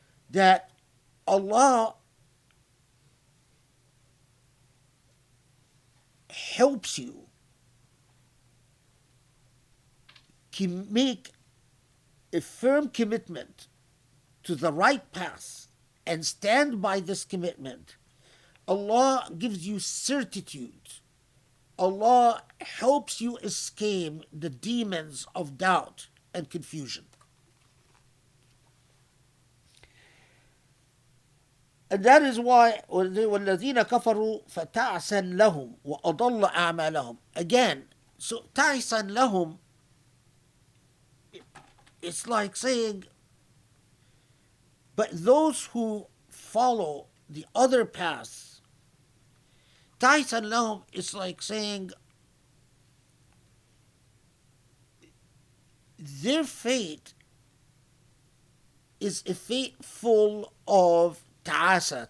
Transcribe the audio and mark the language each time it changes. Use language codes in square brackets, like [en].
[en] That Allah helps you make a firm commitment to the right path and stand by this commitment. Allah gives you certitude. Allah helps you escape the demons of doubt and confusion. And that is why [ar] وَالَّذِينَ كَفَرُوا فَتَعْسًا لَهُمْ وَأَضَلَّ أَعْمَالَهُم. [en] Again, so [ar] تَعْسًا لَهُمْ, [en] it's like saying, but those who follow the other path, [ar] تعسا لهم, [en] is like saying their fate is a fate full of ta'asa.